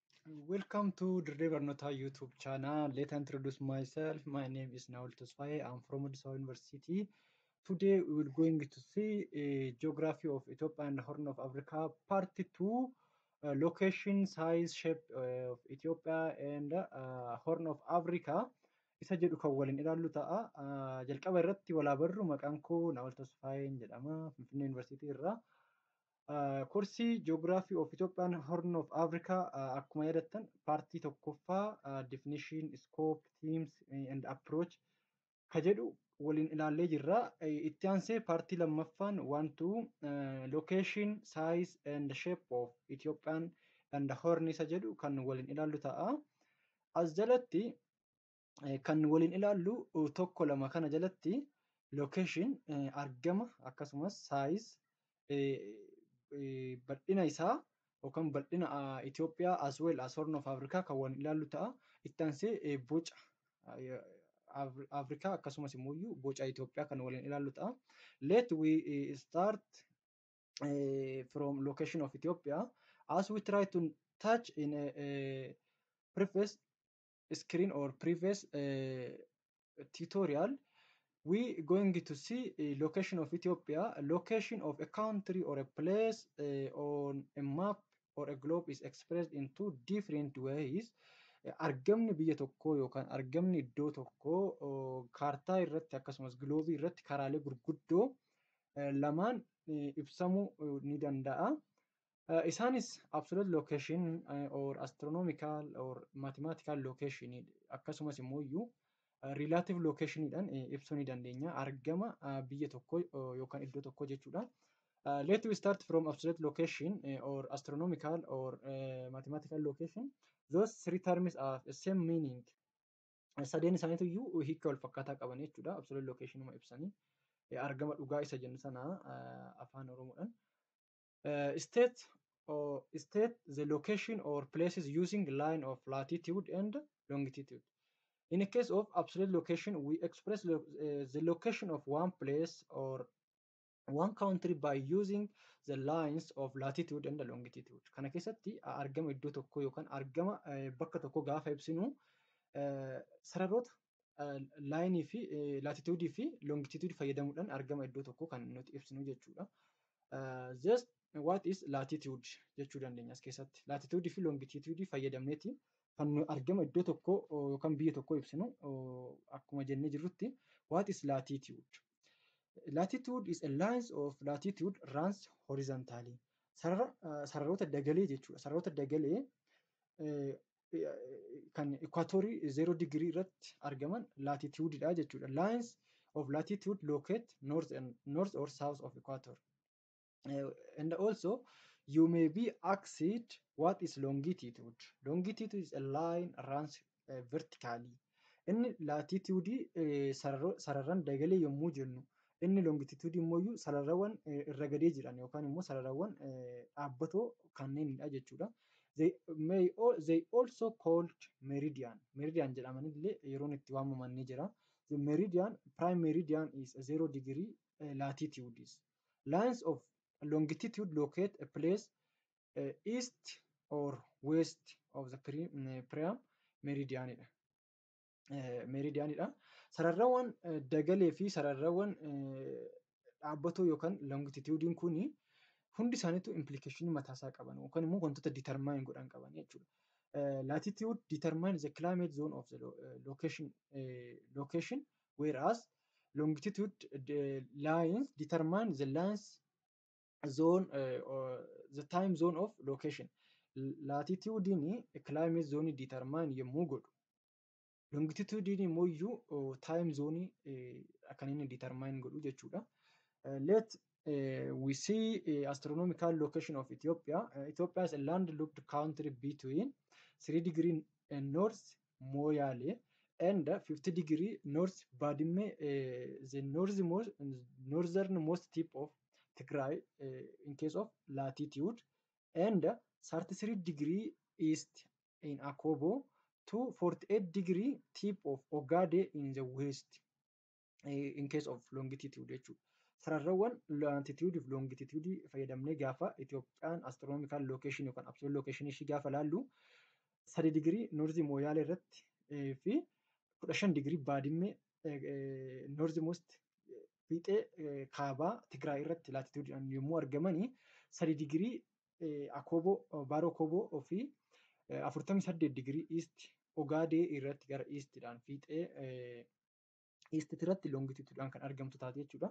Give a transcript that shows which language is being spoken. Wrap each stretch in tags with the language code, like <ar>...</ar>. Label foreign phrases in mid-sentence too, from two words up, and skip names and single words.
<en>Welcome to the River Nota YouTube channel. Let me introduce myself. My name is Naul Tosfaye. I'm from Odisha University. Today we will going to see a geography of Ethiopia and the Horn of Africa, part 2, location, size, shape of Ethiopia and Horn of Africa.</en> <om>Isa jedhu kan waliin ilaallu ta'a. Jalqaba irratti walaa barru maqaan koo Naul Tosfaye jedhama. Finfinnee University irraa. Kursii</om> <en>Geography of Ethiopian Horn of Africa</en> <om>akkuma yaadattan paartii tokkoffaa</om> <en>definition, scope, themes and approach</en> <om>ka jedhu waliin ilaallee jirra. Itti aansee paartii lammaffaan</om> <en>location, size and shape of Ethiopian and Horn</en> <om>isa jedhu kan waliin ilaallu ta'a. As jalatti kan waliin ilaallu tokko lama kana jalatti location argama akkasumas size bal'ina isaa yookaan bal'ina Itoophiyaa</om> <en>as well as Horn of Africa</en> <om>kan waliin ilaallu ta'a. Itti aansee boca Afrikaa akkasumas immoo boca Itoophiyaa kan waliin ilaallu ta'a.</om> <en>Let we start from location of Ethiopia as we try to touch in a previous screen or previous tutorial. We going to see a location of Ethiopia. A location of a country or a place on a map or a globe is expressed in two different ways.</en> <om>Argamni biyya tokkoo yookaan argamni iddoo tokkoo kaartaa irratti akkasumas giloobii irratti karaalee gurguddoo lamaan ibsamuu ni danda'a. Isaanis</om> <en>absolute location or astronomical or mathematical location</en> <om>akkasumas immoo</om> <en>relative location</en> <om>dhaan ibsuu ni dandeenya. Argama biyya tokkoo yookaan iddoo tokkoo jechuudha.</om> <en>Let we start from absolute location or astronomical or mathematical location. Those three terms have the same meaning.</en> <om>Sadeen isaaniitu iyyuu hiika wal fakkaataa qaban jechuudha. Absolute location uma ibsanii argama dhugaa isa jennu sana afaan Oromoodhaan.</om> <en>State the location or places using line of latitude and longitude. In a case of absolute location, we express the location of one place or one country by using the lines of latitude and longitude.</en> <om>Kana keessatti argama iddoo tokkoo yookaan argama bakka tokkoo gaafa ibsinu sararoota laayinii fi latitude fi longitude fayyadamuudhaan argama iddoo tokkoo kan nuti ibsinu jechuudha.</om> <en>Just what is latitude</en> <om>jechuu dandeenya as keessatti. Latitude fi longitude fayyadamneeti kan argama iddoo tokkoo yookaan biyya tokkoo ibsinu akkuma jennee jirrutti</om> <en>what is latitude? Latitude is a line of latitude runs horizontally.</en> <om>Sararoota dagalee jechuudha. Sararoota dagalee kan equatorii 0 degree irratti argaman latitude dha jechuudha.</om> <en>Lines of latitude locate north or south of equator. And also you may be asked what is longitude? Longitude is a line runs vertically.</en> <om>Inni latitude sararaan dagalee yommuu jennu inni longitude immoo sararawwan irra gadee jiran yookaan immoo sararawwan dhaabbatoo kanneenidha jechuudha.</om> <en>They also called meridian.</en> <om>Meridian jedhamanillee yeroon itti waamaman ni jira.</om> <en>The meridian, prime meridian is 0 degree latitudes. Lines of longitude locate a place east or west of the prime meridianidha.</en> <om>Meridianidha. Sararrawwan dagalee fi sararrawwan dhaabbatoo yookaan longitude kuni hundi isaaniitu implication mataa isaa qaban yookaan immoo wantoota determine godhan qaban jechuudha.</om> <en>Latitude determines the climate zone of the location, whereas longitude lines determine the lines zone or the time zone of location.</en> <om>Latitude ni</om> <en>climate zone</en> <om>determine yommuu godhu. Longitude immoo</om> <en>time zone</en> <om>kan inni determine godhu jechuudha.</om> <en>Let we see astronomical location of Ethiopia. Ethiopia is a landlocked country between 3 degree north Moyale and 50 degree north Badime, the northernmost tip of Tigray in case of latitude, and 33 degree east in Akobo to 48 degree tip of Ogade in the west in case of longitude jechuudha.</en> <om>Sararrawwan latitude fi longitude fayyadamnee gaafa Itoophiyaan</om> <en>astronomical location</en> <om>yookaan</om> <en>absolute location</en> <om>ishii gaafa laallu 3 digirii noorzii mooyaalee irratti fi 15 digirii baadimmee noorzi most fiixee kaabaa Tigraay irratti laatituudhaan yommuu argamanii 3 digirii akooboo baaroo kooboo fi 48 digirii iist ogaadee irratti gara iistiidhaan fiixee iistit irratti loongituudhaan kan argamtu taate jechuudha.</om>